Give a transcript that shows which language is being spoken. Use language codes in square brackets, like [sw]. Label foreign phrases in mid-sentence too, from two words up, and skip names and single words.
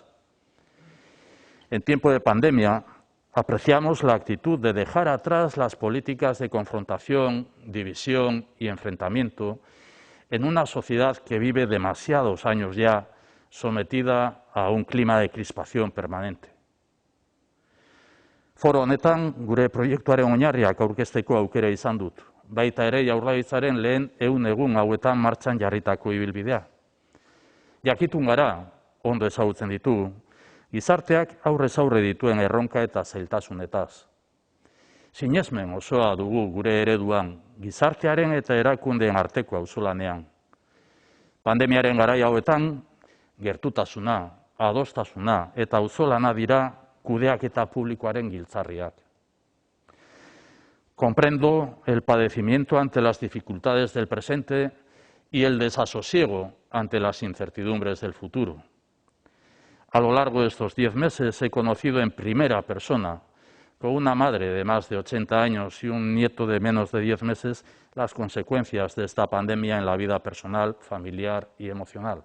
[es] En tiempo de pandemia, apreciamos la actitud de dejar atrás las políticas de confrontación, división y enfrentamiento en una sociedad que vive demasiados años ya sometida a un clima de crispación permanente. [eu] Foro honetan gure proiektuaren oinarriak aurkezteko aukera izan dut, baita ere Jaurlaritzaren lehen 100 egun hauetan martxan jarritako ibilbidea. Jakitun gara, ondo ezagutzen ditugu, gizarteak aurrez aurre dituen erronka eta zailtasunetaz. Sinesmen osoa dugu gure ereduan, gizartearen eta erakundeen arteko auzolanean. Pandemiaren garai hauetan, gertutasuna, adostasuna eta auzolana dira kudeaketa publikoaren giltzarriak. [es] Comprendo el padecimiento ante las dificultades del presente y el desasosiego ante las incertidumbres del futuro. A lo largo de estos 10 meses he conocido en primera persona, con una madre de más de 80 años y un nieto de menos de 10 meses, las consecuencias de esta pandemia en la vida personal, familiar y emocional.